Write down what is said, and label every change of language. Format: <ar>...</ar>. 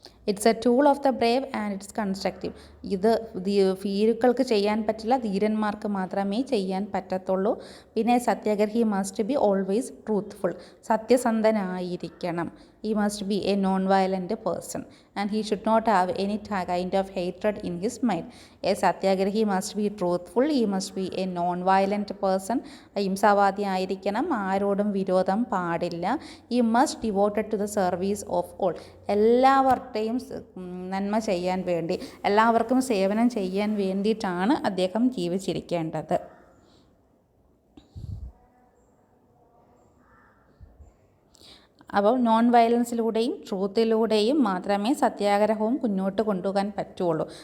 <en>It's a tool of the brave and it's constructive.</en> <ml>ഇത് ഭീരുക്കൾക്ക് ചെയ്യാൻ പറ്റില്ല, ധീരന്മാർക്ക് മാത്രമേ ചെയ്യാൻ പറ്റത്തുള്ളൂ. പിന്നെ</ml> <en>Satyagrahi must be always truthful.</en> <ml>സത്യസന്ധനായിരിക്കണം.</ml> <en>He must be a non-violent person and he should not have any kind of hatred in his mind. A Satyagrahi must be truthful. He must be a non-violent person.</en> <ml>അഹിംസാവാദി ആയിരിക്കണം, ആരോടും വിരോധം പാടില്ല.</ml> <en>He must devoted to the service of all.</en> <ml>എല്ലാവരുടെയും നന്മ ചെയ്യാൻ വേണ്ടി, എല്ലാവർക്കും സേവനം ചെയ്യാൻ വേണ്ടിയിട്ടാണ് അദ്ദേഹം ജീവിച്ചിരിക്കേണ്ടത്. അപ്പോൾ നോൺ വയലൻസിലൂടെയും ട്രൂത്തിലൂടെയും മാത്രമേ സത്യാഗ്രഹവും മുന്നോട്ട് കൊണ്ടുപോകാൻ പറ്റുള്ളൂ.</ml>